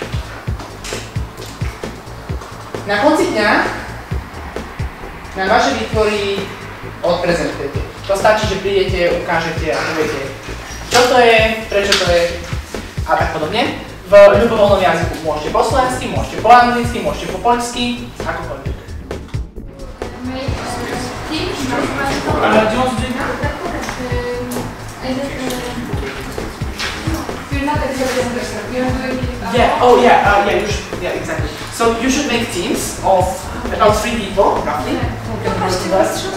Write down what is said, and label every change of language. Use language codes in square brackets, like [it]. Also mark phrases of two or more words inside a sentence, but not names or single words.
[sk] Na konci dňa na vaše výtvory odprezentujete. To stačí, že prídete, ukážete a poviete, čo to je, prečo to je a tak podobne. V ľubovoľnom jazyku môžete po slovensky, môžete po anglicky, môžete po poľsky, akokoľvek. [en] Do you want to do it now? You're not exactly you're doing it. Yeah, yeah, exactly. So you should make teams of about 3 people, roughly. Who can work with us.